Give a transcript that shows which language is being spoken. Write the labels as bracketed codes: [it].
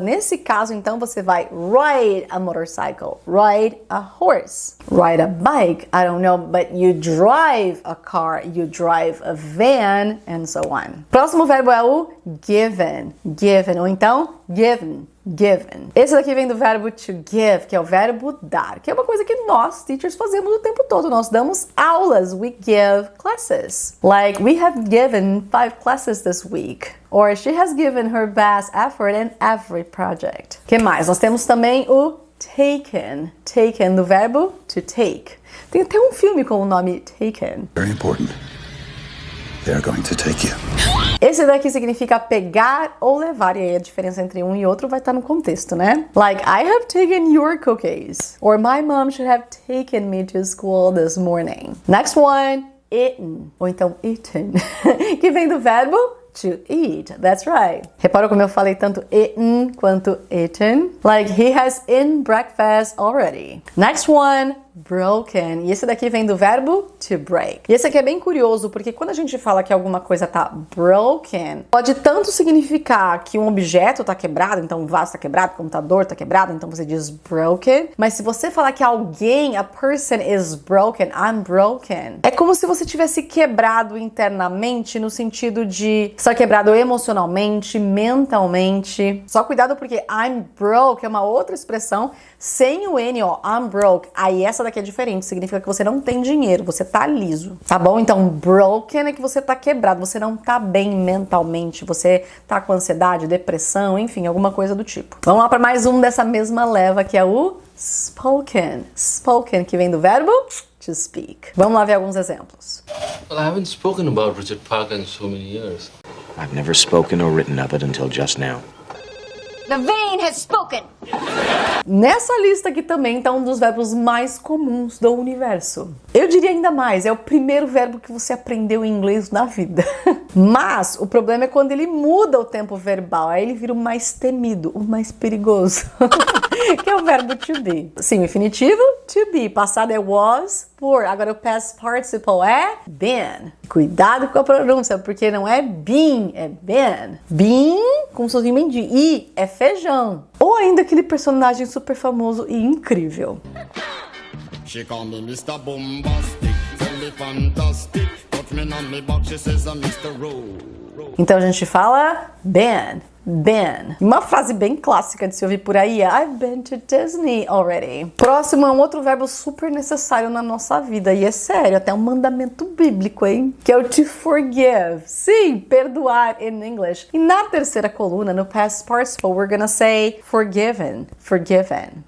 [pt] Nesse caso, então, você vai [en] ride a motorcycle, ride a horse, ride a bike, I don't know, but you drive a car, you drive a van, and so on. [pt] Próximo verbo é o given, given, ou então given. Given. Esse daqui vem do verbo to give, que é o verbo dar, que é uma coisa que nós, teachers, fazemos o tempo todo. Nós damos aulas. [en] We give classes. Like, we have given 5 classes this week. Or she has given her best effort in every project. [pt] Que mais? Nós temos também o taken. Taken, do verbo to take. Tem até um filme com o nome Taken. [en] Very important. They're going to take you. [pt] Esse daqui significa pegar ou levar, e aí a diferença entre um e outro vai estar no contexto, né? [en] Like, I have taken your cookies. Or my mom should have taken me to school this morning. Next one, eaten. [pt] Ou então eaten, que vem do verbo to eat. [en] That's right. [pt] Reparou como eu falei tanto eaten quanto eaten? [en] Like, he has eaten breakfast already. Next one, broken. [pt] E esse daqui vem do verbo to break. E esse aqui é bem curioso, porque quando a gente fala que alguma coisa tá broken, pode tanto significar que um objeto tá quebrado, então um vaso tá quebrado, o computador tá quebrado, então você diz broken. Mas se você falar que alguém, [en] a person is broken, I'm broken, [pt] é como se você tivesse quebrado internamente, no sentido de estar quebrado emocionalmente, mentalmente. Só cuidado, porque I'm broke é uma outra expressão sem o N, ó, I'm broke. Aí essa daqui é diferente, significa que você não tem dinheiro, você tá liso, tá bom? Então, broken é que você tá quebrado, você não tá bem mentalmente, você tá com ansiedade, depressão, enfim, alguma coisa do tipo. Vamos lá para mais um dessa mesma leva, que é o spoken. Spoken, que vem do verbo to speak. Vamos lá ver alguns exemplos. [en] Well, I haven't spoken about Richard Parker in so many years. I've never spoken or written of it until just now. The vein has spoken. [pt] Nessa lista aqui também tá um dos verbos mais comuns do universo. Eu diria ainda mais, é o primeiro verbo que você aprendeu em inglês na vida. Mas o problema é quando ele muda o tempo verbal, aí ele vira o mais temido, o mais perigoso. Que é o verbo to be. Sim, o infinitivo, to be. Passado é was, were. Agora o past participle é been. Cuidado com a pronúncia, porque não é been, é been. Been, com sozinho de i, é feijão. Ou ainda aquele personagem super famoso e incrível. [en] She call me Mr. Bombastic, tell me fantastic, touch me on me back, she says I'm Mr. Rowe. [pt] Então a gente fala been. Been. Uma frase bem clássica de se ouvir por aí é [en] I've been to Disney already. [pt] Próximo é um outro verbo super necessário na nossa vida, e é sério, até um mandamento bíblico, hein? Que é o to forgive. Sim, perdoar in English. E na terceira coluna, no [en] past participle, we're gonna say forgiven, forgiven.